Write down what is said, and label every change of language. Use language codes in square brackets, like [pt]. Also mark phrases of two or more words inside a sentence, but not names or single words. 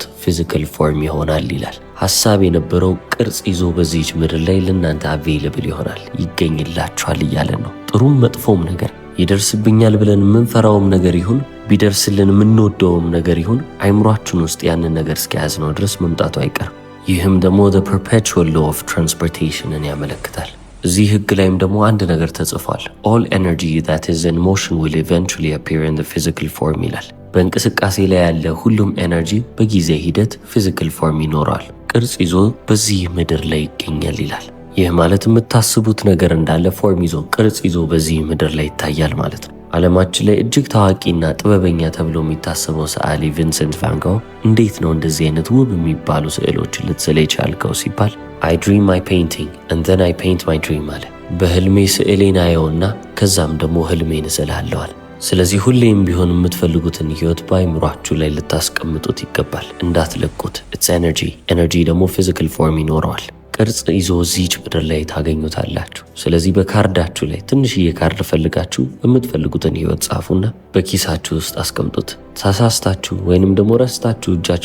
[en] physical form [am] ይሆናል ይላል። ሐሳብ የነበረው ቅርጽ ይዞ በዚህች ምድር ላይ ለእናንተ አቬይለብል ይሆናል፣ ይገኝላችኋል እያለ ነው። ጥሩም መጥፎም ነገር ይደርስብኛል ብለን የምንፈራውም ነገር ይሁን ቢደርስልን የምንወደውም ነገር ይሁን አይምሯችን ውስጥ ያንን ነገር እስከያዝነው ድረስ መምጣቱ አይቀርም። ይህም ደግሞ [en] the perpetual law of transportation [am] ን ያመለክታል። እዚህ ህግ ላይም ደግሞ አንድ ነገር ተጽፏል። [en] all energy that is in motion will eventually appear in the physical form [am] ይላል። በእንቅስቃሴ ላይ ያለ ሁሉም ኤነርጂ በጊዜ ሂደት [en] physical form [am] ይኖረዋል፣ ቅርጽ ይዞ በዚህ ምድር ላይ ይገኛል ይላል። ይህ ማለት የምታስቡት ነገር እንዳለ ፎርም ይዞ ቅርጽ ይዞ በዚህ ምድር ላይ ይታያል ማለት ነው። ዓለማችን ላይ እጅግ ታዋቂና ጥበበኛ ተብሎ የሚታሰበው ሰዓሊ ቪንሰንት ቫን ጎህ እንዴት ነው እንደዚህ አይነት ውብ የሚባሉ ስዕሎችን ልትስል የቻልከው ሲባል [en] I dream my painting and then I paint my dream [am] አለ። በህልሜ ስዕሌን አየውና ከዛም ደግሞ ህልሜን እስላለዋል። ስለዚህ ሁሌም ቢሆን የምትፈልጉትን ህይወት በአይምሯችሁ ላይ ልታስቀምጡት ይገባል፣ እንዳትለቁት። [en] it's energy [am] ደግሞ [en] physical form [am] ይኖረዋል፣ ቅርጽ ይዞ እዚች ምድር ላይ ታገኙታላችሁ። ስለዚህ በካርዳችሁ ላይ ትንሽዬ ካርድ ፈልጋችሁ የምትፈልጉትን ህይወት ጻፉና በኪሳችሁ ውስጥ አስቀምጡት። ሳሳስታችሁ ወይንም ደግሞ ረስታችሁ እጃችሁን